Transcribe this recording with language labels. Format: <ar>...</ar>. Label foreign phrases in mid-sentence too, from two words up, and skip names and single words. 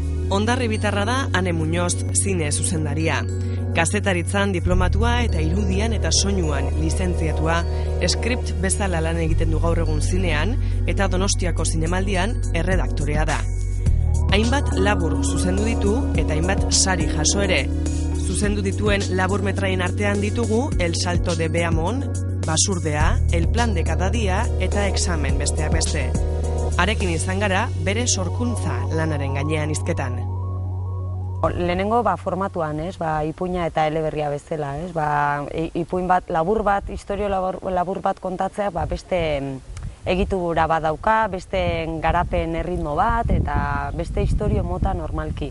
<eu>Hondarribitarra da Ane Muñoz, zine zuzendaria. Kazetaritzan diplomatua eta irudian eta soinuan lizentziatua, script bezala lan egiten du gaur egun zinean eta Donostiako zinemaldian erredaktorea da. Hainbat labur zuzendu ditu eta hainbat sari jaso ere. Zuzendu dituen laburmetraien artean ditugu El Salto de Beamon, Basurdea, El Plan de Cada Día eta Examen besteak beste. Arekin izan gara bere sorkuntza lanaren gainean hizketan. Lehenengo formatuan, ipuina eta eleberria bezala, ipuin bat, labur bat, istorio labur bat kontatzea, beste egitura bat dauka, beste garapen erritmo bat eta beste istorio mota normalki.</eu>